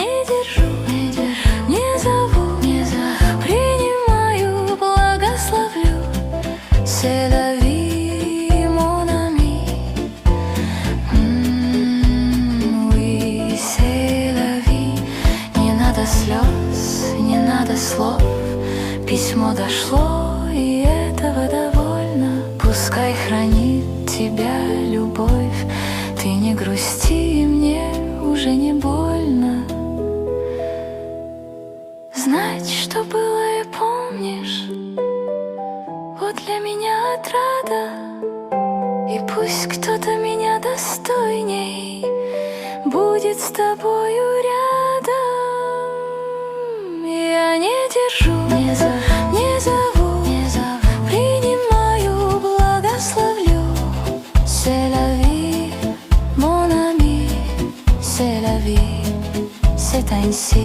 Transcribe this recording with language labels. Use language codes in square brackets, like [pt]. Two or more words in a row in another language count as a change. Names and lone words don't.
[ru] держу, не зову, принимаю, благословлю. [fr] C'est la vie, mon ami. Oui, c'est la vie. [ru] Не надо слез, не надо слов. Письмо дошло, и этого довольно. Пускай хранит тебя любовь. Ты не грусти, мне уже не больно. Знать, что было и помнишь, вот для меня отрада. И пусть кто-то меня достойней будет с тобою рядом. Я не держу, не зову, принимаю, благословлю. [fr] C'est la vie, mon ami, c'est la vie, c'est ainsi.